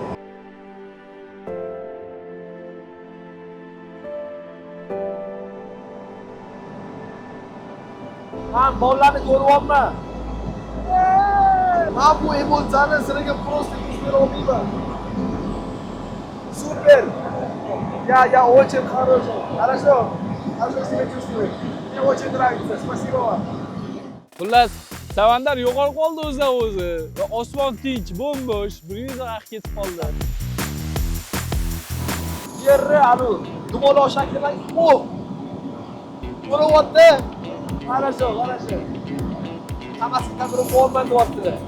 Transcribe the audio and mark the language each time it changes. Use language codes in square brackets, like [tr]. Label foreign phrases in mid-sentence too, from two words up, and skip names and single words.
[uz] Men bolalarni ko'ryapman. Men bu emotsiyani sizlarga просто yuz bera olmayman. Super! [ru] Я очень хорошо. Хорошо. Хорошо себя чувствую. Мне очень нравится. Спасибо вам. [uz] Xullas, Samandar yo'qolib qoldi o'zi. Va osmon tinch, bo'm-bo'sh. Buningiz vaqt ketib qoldi. Yerni anu dumaloq shakldan bo'lyapti. [ru] Хорошо. [uz] Hammasi kamera bo'lmay deyapti.